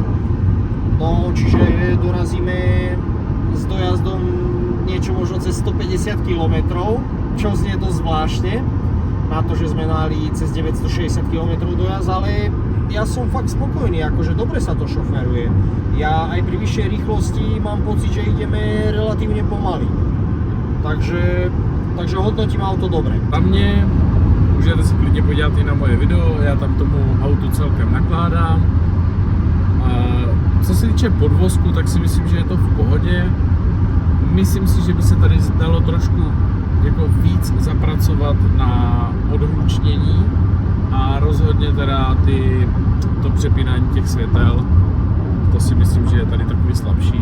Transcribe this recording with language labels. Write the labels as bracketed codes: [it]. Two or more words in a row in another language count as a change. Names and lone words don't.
[sk] No, čiže dorazíme s dojazdom niečo možno cez 150 km, čo znie dosť zvláštne na to, že sme mali cez 960 km dojazd, ale ja som fakt spokojný, akože dobre sa to šoferuje. Ja aj pri vyššej rýchlosti mám pocit, že ideme relatívne pomaly. Takže hodnotím auto dobre. [cs] Za mě můžete se klidně podívat i na moje video, já tam tomu autu celkem nakládám. A co se týče podvozku, tak si myslím, že je to v pohodě. Myslím si, že by se tady dalo trošku jako víc zapracovat na odhlučnění a rozhodně teda to přepínání těch světel, to si myslím, že je tady takový slabší.